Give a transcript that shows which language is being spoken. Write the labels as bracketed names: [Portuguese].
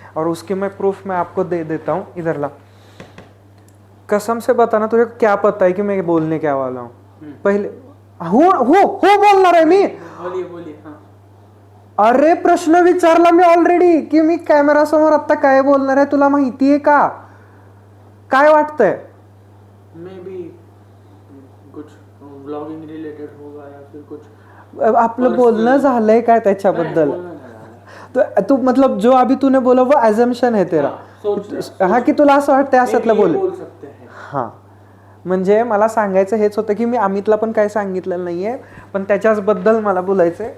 [Hindi] और उसकी मैं प्रूफ मैं आपको दे देता हूँ. इधर ला, कसम से बताना तुझे क्या पता है कि मैं बोलने क्या वाला हूँ. [Marathi] पहले हो बोलणार आहे मी. [Hindi] बोलिए. [Marathi] अरे प्रश्न विचारला मी ऑलरेडी की मी कॅमेरा समोर आता काय बोलणार आहे तुला माहिती आहे का? काय वाटतंय? [Hindi] मे बी कुछ व्लॉगिंग रिलेटेड होगा या फिर कुछ [Marathi] आपलं बोलणं झालंय काय त्याच्याबद्दल? [Hindi] तू मतलब जो अभी तूने बोला वो अजम्पशन है तेरा. [Marathi] हा की तुला असं वाटतंय असतलं बोल. हां, म्हणजे मला सांगायचं हेच होतं की मी अमितला पण काय सांगितलेलं नाही आहे, पण त्याच्याचबद्दल मला बोलायचं आहे.